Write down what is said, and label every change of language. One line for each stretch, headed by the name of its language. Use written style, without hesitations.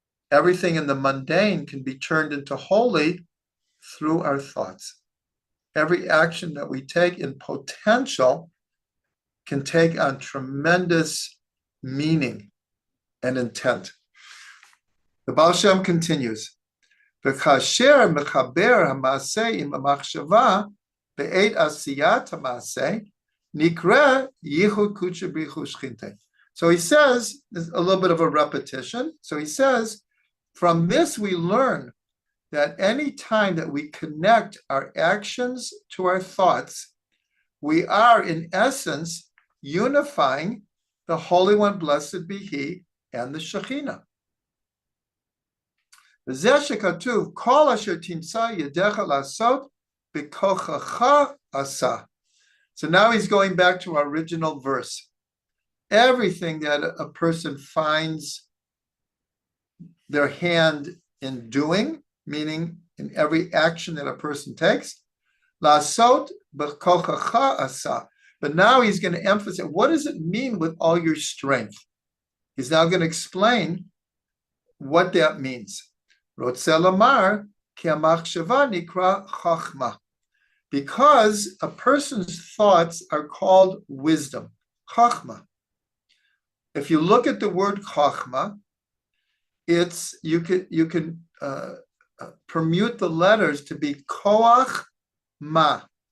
English: Everything in the mundane can be turned into holy through our thoughts. Every action that we take in potential can take on tremendous meaning and intent. The Baal Shem continues,
Hebrew: וכאשר מחבר המעשה עם המחשבה בעת עשיית המעשה, נקרא ייחוד קודשא בריך הוא שכינתה.
English: So he says, there's a little bit of a repetition. So he says, from this we learn that any time that we connect our actions to our thoughts, we are in essence unifying the Holy One, blessed be He, and the Shekhinah.
Hebrew: וזה שכתוב, כל אשר תמצא ידך לעשות בכוחך עשה.
English: So now he's going back to our original verse. Everything that a person finds their hand in doing, meaning in every action that a person takes,
Hebrew: לעשות בכוחך עשה.
English: But now he's going to emphasize, what does it mean with all your strength? He's now going to explain what that means.
Hebrew: רוצה לומר, כי המחשבה נקרא חוכמה.
English: Because a person's thoughts are called wisdom, chachma. If you look at the word chachma, it's you can permute the letters to be koach ma.